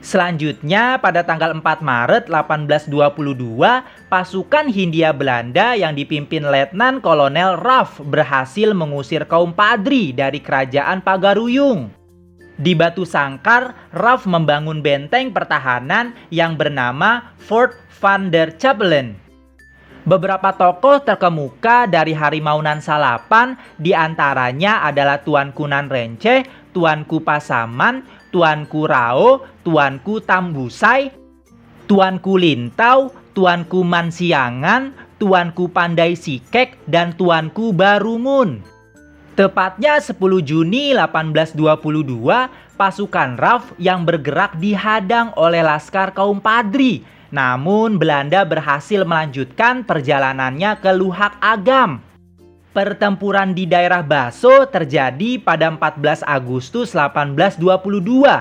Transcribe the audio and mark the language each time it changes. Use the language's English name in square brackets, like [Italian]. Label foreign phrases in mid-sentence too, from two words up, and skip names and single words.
[Indonesian] Selanjutnya, pada tanggal 4 Maret 1822, pasukan Hindia Belanda yang dipimpin Letnan Kolonel Raff berhasil mengusir kaum Padri dari kerajaan Pagaruyung. Di Batu Sangkar, Raff membangun benteng pertahanan yang bernama Fort van der Chapellen. Beberapa tokoh terkemuka dari Harimaunan Salapan diantaranya adalah Tuanku Nanrenceh, Tuanku Pasaman, Tuanku Rao, Tuanku Tambusai, Tuanku Lintau, Tuanku Mansiangan, Tuanku Pandai Sikek, dan Tuanku Barumun. Tepatnya 10 Juni 1822, pasukan Raff yang bergerak dihadang oleh laskar kaum Padri. Namun Belanda berhasil melanjutkan perjalanannya ke Luhak Agam. Pertempuran di daerah Baso terjadi pada 14 Agustus 1822.